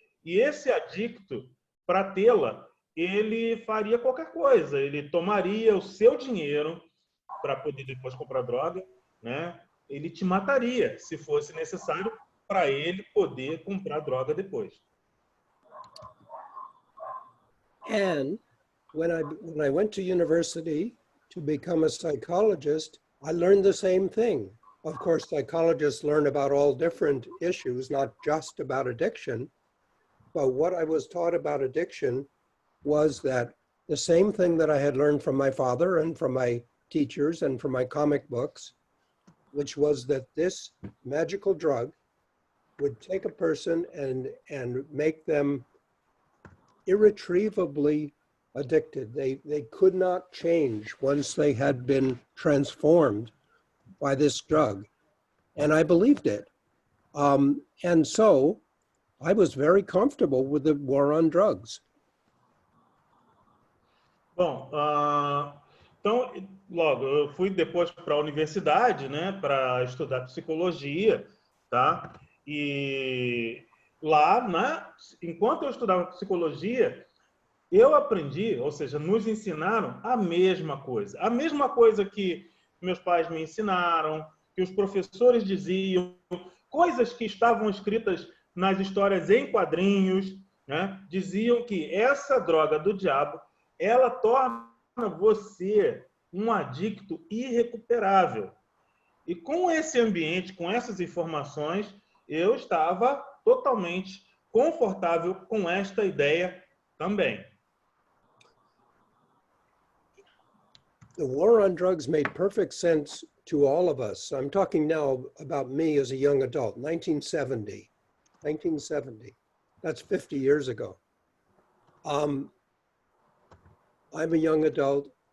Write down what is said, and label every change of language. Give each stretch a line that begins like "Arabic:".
Portuguese: E esse adicto, para tê-la, ele faria qualquer coisa. Ele tomaria o seu dinheiro para poder depois comprar droga, né? Ele te mataria, se fosse necessário, para ele poder comprar droga depois.
English: And when I went to university to become a psychologist, I learned the same thing. Of course, psychologists learn about all different issues, not just about addiction. But what I was taught about addiction was that the same thing that I had learned from my father and from my teachers and from my comic books, which was that this magical drug would take a person and make them irretrievably addicted. They could not change once they had been transformed by this drug. And I believed it. And so I was very comfortable with the war on drugs.
Portuguese: Bom, então, logo, eu fui depois para a universidade, né, para estudar psicologia, tá? E lá, né, enquanto eu estudava psicologia, eu aprendi, ou seja, nos ensinaram a mesma coisa que meus pais me ensinaram, que os professores diziam, coisas que estavam escritas nas histórias em quadrinhos, né, diziam que essa droga do diabo, ela torna você um adicto irrecuperável. E com esse ambiente, com essas informações, eu estava totalmente confortável com esta ideia também.
English: The war on drugs made perfect sense to all of us. I'm talking now about me as a young adult, 1970. That's 50 years ago. I'm a young adult.